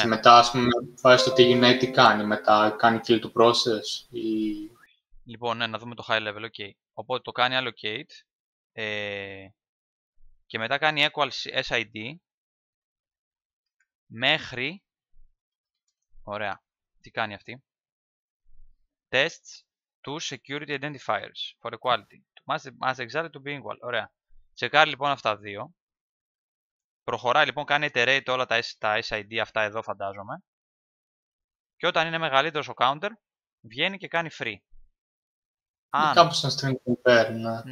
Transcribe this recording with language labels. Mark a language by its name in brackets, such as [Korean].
[Greek] Και μετά, ας πούμε, βάζει το τι γυρνάει, τι κάνει. Μετά κάνει kill to process ή... Λοιπόν, ναι, να δούμε το high level, ok. Οπότε το κάνει allocate και μετά κάνει equal SID μέχρι... Ωραία. Τι κάνει αυτή? [English] Tests to security identifiers for equality. Must exactly to be equal. [Greek] Ωραία. Τσεκάρει λοιπόν αυτά δύο. Προχωράει λοιπόν, κάνει iterate όλα τα SID αυτά εδώ φαντάζομαι. Και όταν είναι μεγαλύτερος ο counter, βγαίνει και κάνει free. Κάπως σαν string compare, ναι.